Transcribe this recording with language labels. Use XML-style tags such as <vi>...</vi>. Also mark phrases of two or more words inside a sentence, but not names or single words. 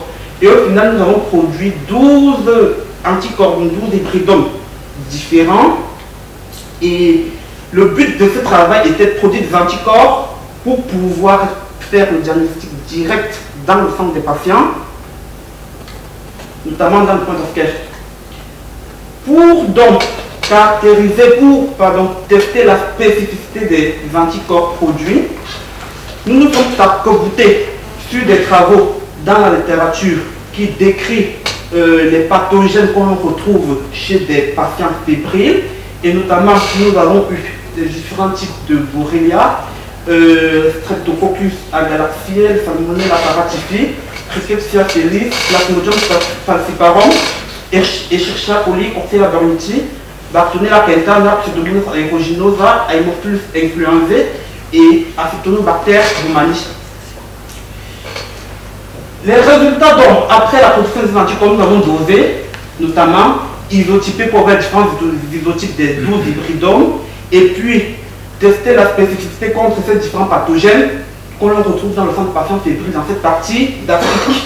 <fr>Et au final, nous avons produit 12 anticorps, 12 hybridomes différents. Et le but de ce travail était de produire des anticorps pour pouvoir faire le diagnostic direct dans le sang des patients, notamment dans le</fr> <en>point of care.</en> <fr>Pour donc caractériser, tester la spécificité des anticorps produits, nous nous sommes arc-boutés sur des travaux dans la littérature qui décrit les pathogènes qu'on retrouve chez des patients fébriles, et notamment nous avons eu des différents types de borrelia, Streptococcus agalaxiel, Salmonella paratifi, Rickettsia felicis, Plasmodium falciparum, Escherichia coli, Coxiella burnetii, Bartonella pentana, Pseudomonas aeruginosa, Haemophilus influenzae et Acetobacter baumannii. Les résultats, donc, après la production des anticorps, nous avons dosé, notamment isotypé pour voir différents isotypes des 12 hybridomes, et puis tester la spécificité contre ces différents pathogènes qu'on retrouve dans le sang de patients fébriles dans cette partie d'Afrique.</fr>